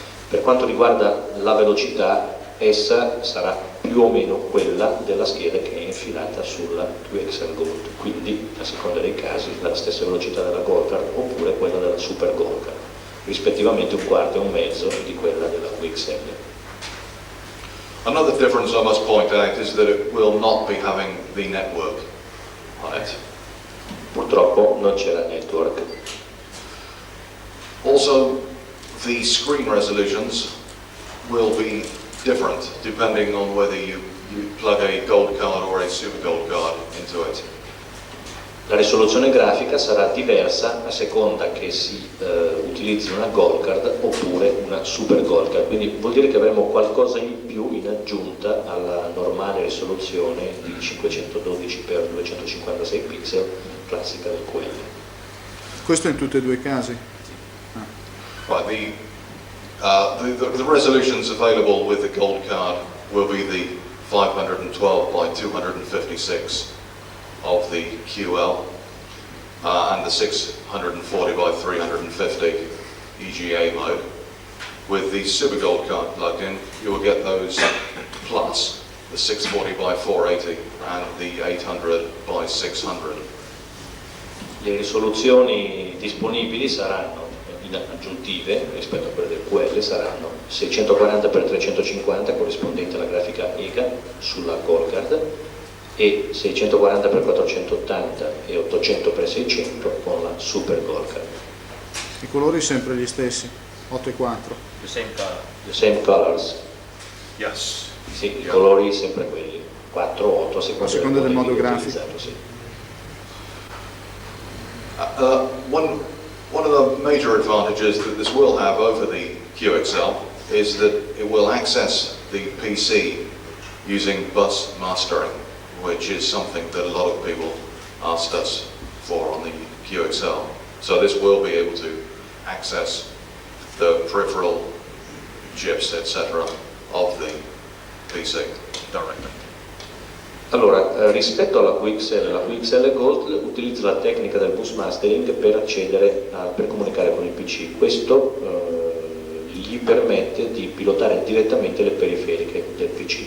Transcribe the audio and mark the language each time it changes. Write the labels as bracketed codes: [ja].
[it] Per quanto riguarda la velocità, essa sarà più o meno quella della scheda che è infilata sulla QXL Gold, quindi a seconda dei casi la stessa velocità della Golka oppure quella della Super Golka, rispettivamente un quarto e un mezzo di quella della QXL. [en] Another difference I must point out is that it will not be having the network on it. [it] Purtroppo non c'era network. [en] Also, the screen resolutions will be different depending on whether you plug a gold card or a super gold card into it. [it] La risoluzione grafica sarà diversa a seconda che si utilizzi una gold card oppure una super gold card, quindi vuol dire che avremo qualcosa in più in aggiunta alla normale risoluzione di 512x256 pixel classica del QL. Questo in tutti e due i casi? [en] Right, the resolutions available with the gold card will be the 512 by 256 of the QL and the 640 by 350 EGA mode. With the Super Gold card plugged in, you will get those plus the 640 by 480 and the 800 by 600. [it] Le risoluzioni disponibili saranno aggiuntive rispetto a quelle del QL, saranno 640x350 corrispondente alla grafica EGA sulla Gold Card e 640x480 e 800x600 con la Super Gold Card. I colori sempre gli stessi, 8 e 4. [en] The same color. The same colors. Yes. [it] Sì, i colori sempre quelli, 4 o 8 a seconda del modo grafico. Sì. [en] One of the major advantages that this will have over the QXL is that it will access the PC using bus mastering, which is something that a lot of people asked us for on the QXL. So this will be able to access the peripheral chips, etc. of the PC directly. [it] Allora, rispetto alla QXL, la QXL Gold utilizza la tecnica del bus mastering per accedere per comunicare con il PC. Questo gli permette di pilotare direttamente le periferiche del PC.